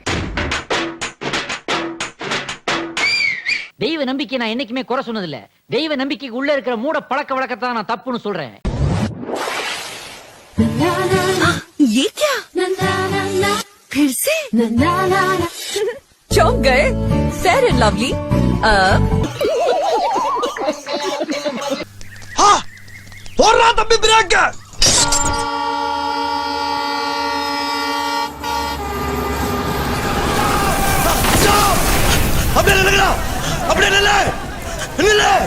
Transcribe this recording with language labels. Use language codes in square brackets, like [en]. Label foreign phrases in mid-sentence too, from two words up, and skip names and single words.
[ta] தெய்வ நம்பிக்கை நான் என்னைக்குமே குறை சொன்னதில்ல. தெய்வ நம்பிக்கைக்கு உள்ள இருக்கிற மூட பழக்க வழக்கத்தான் நான் தப்புன்னு சொல்றேன். [hi] ये क्या? फिर से चौंक गए? फेयर एंड लवली [ta] போடுறா தம்பி பிரேக். அப்படியே நில்லுடா, அப்படியே நில்லு நில்லு.